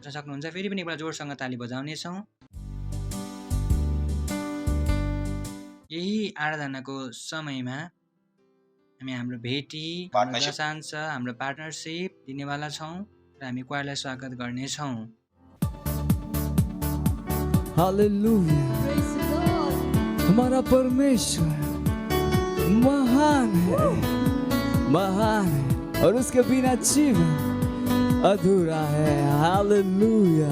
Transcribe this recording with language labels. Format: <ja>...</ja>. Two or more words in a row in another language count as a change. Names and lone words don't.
<ne>सक्नुहुन्छ फेरि पनि एकपल्ट जोडसँग ताली बजाउनेछौँ। यही आराधनाको समयमा हामी हाम्रो भेटी, दशांश, हाम्रो पार्टनरसिप दिनेवाला छौँ र हामी क्वायरलाई स्वागत गर्नेछौँ। हालेलुया।</ne> <hi>हमारा परमेश्वर महान है, महान है और उसके बिना जीवन अधूरा है। हालेलुया।</hi>